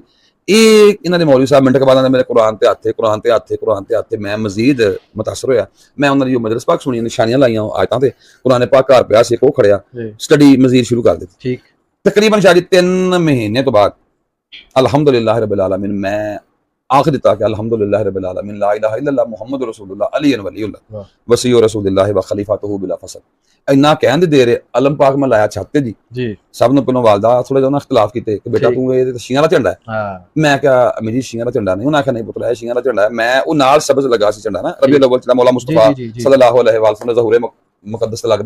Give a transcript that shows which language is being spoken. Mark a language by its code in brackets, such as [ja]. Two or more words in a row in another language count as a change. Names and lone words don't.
[pa] ਇਹ ਇਹਨਾਂ ਦੇ ਮੌਲਵੀ ਸਾਹਿਬ ਮਿੰਟ ਕੇ ਬਾਅਦ ਮੇਰੇ ਕੁਰਾਨ ਤੇ ਹੱਥੇ, ਕੁਰਾਨ ਤੇ ਹੱਥੇ, ਕੁਰਾਨ ਤੇ ਹੱਥੇ। ਮੈਂ ਮਜ਼ੀਦ ਮੁਤਾਸਰ ਹੋਇਆ। ਮੈਂ ਉਹਨਾਂ ਦੀ ਜੋ ਮਜਲਿਸ ਪਾਕ ਸੁਣੀ, ਨਿਸ਼ਾਨੀਆਂ ਲਾਈਆਂ ਆਇਤਾਂ ਤੇ, ਕੁਰਾਨ ਪਾਕ ਘਰ ਪਿਆ ਸੀ, ਉਹ ਖੜਿਆ, ਸਟੱਡੀ ਮਜ਼ੀਦ ਸ਼ੁਰੂ ਕਰ ਦਿੱਤੀ। ਠੀਕ। ਤਕਰੀਬਨ ਸ਼ਾਇਦ 3 ਮਹੀਨੇ ਤੋਂ ਬਾਅਦ [ar] الحمد لله رب العالمين [pa] ਮੈਂ ਆਖ ਦਿੱਤਾ ਕਿ [ar] الحمد لله رب العالمين لا إله إلا الله محمد رسول الله علي ولي الله وصي رسول الله وخليفته بلا فصل. [pa] ਇੰਨਾ ਕਹਿਣ ਦੇ ਦੇਰ ਆਲਮ ਪਾਕ ਮੈਂ ਲਾਇਆ ਛੱਤ ਤੇ ਜੀ। ਸਭ ਨੂੰ ਪਹਿਲਾਂ ਵਾਲਦਾ ਥੋੜਾ ਜਿਹਾ ਉਹਨਾਂ ਇਖਤਲਾਫ ਕੀਤੇ ਕਿ ਬੇਟਾ ਤੂੰ ਇਹ ਤੇ ਸ਼ੀਆਂ ਦਾ ਝੰਡਾ ਹੈ। ਮੈਂ ਕਿਹਾ ਅਮੀ ਜੀ ਸ਼ੀਆਂ ਦਾ ਝੰਡਾ ਨਹੀਂ। ਉਹਨਾਂ ਆਖਿਆ ਨਹੀਂ ਪੁੱਤਰ ਇਹ ਸ਼ੀਆਂ ਦਾ ਝੰਡਾ ਹੈ। ਮੈਂ ਉਹ ਨਾਲ ਸਬਜ਼ ਲਗਾ ਸੀ ਝੰਡਾ ਨਾ, ਰਬੀਉਲ ਅਵਲ ਚ ਮੌਲਾ ਮੁਸਤਫਾ [ar] صلى الله عليه وسلم [pa] ਦਾ ਜ਼ਹੂਰੇ ਮੁਕੱਦਸ ਲੱਗਦਾ।